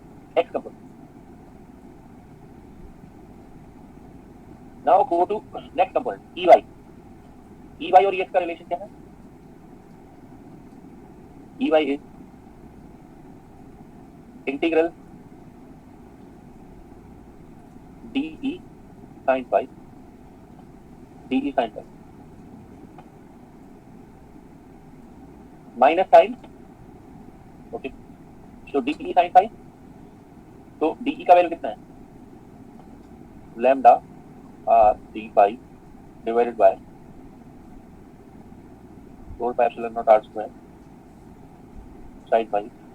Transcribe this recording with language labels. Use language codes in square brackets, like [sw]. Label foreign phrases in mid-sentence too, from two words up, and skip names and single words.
[hi] x कंपोनेंट। [en] now go to next component [hi] ey और es का रिलेशन क्या है? [en] ey is integral de sin phi de sin phi minus sine. [hi] ओके, तो de sin phi, तो de का वैल्यू कितना है? [en] lambda r d phi divided by 4 pi epsilon naught r square sin phi.